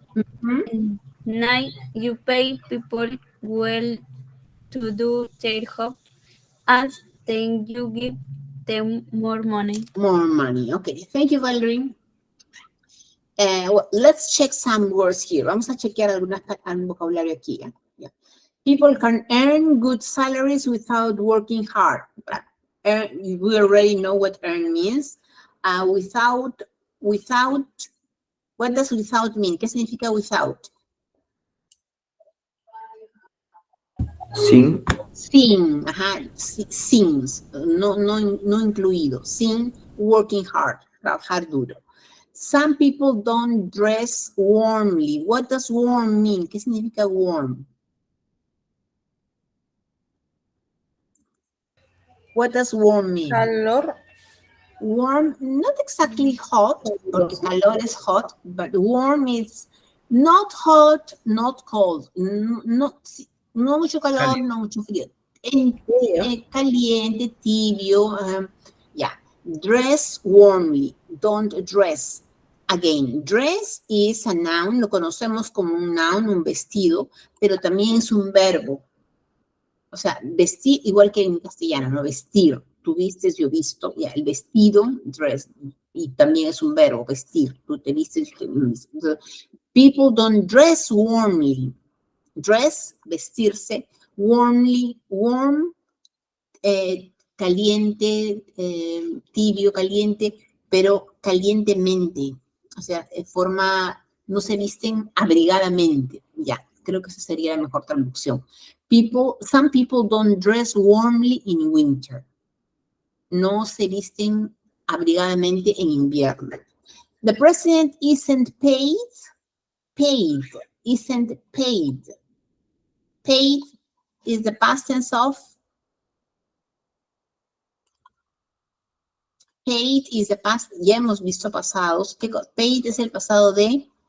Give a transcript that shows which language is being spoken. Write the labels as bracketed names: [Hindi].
[English] Mhm. 9. You pay people well to do their job, and then you give them more money. More money. Okay, thank you, Valerie. Well, let's check some words here. [Spanish] Vamos a chequear algún vocabulario aquí. [English] Yeah. People can earn good salaries without working hard. We already know what earn means. Without, what does without mean? [Spanish] ¿Qué significa without? Sin. Sin, ajá, sin, no incluido. Sin [English] working hard, [Spanish] trabajar duro. [English] Some people don't dress warmly. What does warm mean? [Spanish] ¿Qué significa [English] warm? What does warm mean? [Spanish] Calor. [English] Warm, not exactly hot, [Spanish] porque calor [English] is hot, but warm is not hot, not cold. [Spanish] No mucho calor, Caliente. no mucho frío. Frío. Caliente, tibio, yeah. [English] Dress warmly, don't dress. Again, dress is a noun, [Spanish] lo conocemos como un noun, un vestido, pero también es un verbo. O sea, vestir, igual que en castellano, ¿no? Vestir. Tú vistes, yo visto. Ya, el vestido, dress. Y también es un verbo, vestir. Tú te vistes, yo te visto. [English] People don't dress warmly. [Spanish] Dress, vestirse. Warmly, warm, caliente, tibio, caliente, pero calientemente. O sea, de forma, no se visten abrigadamente. Ya, creo que esa sería la mejor traducción. [English] Some people don't dress warmly in winter. [Spanish] No se visten abrigadamente en invierno. [English] The president isn't paid. Paid isn't paid. Paid is the past tense of. Paid is the past. [Spanish] Ya hemos visto pasados. Paid es el pasado de.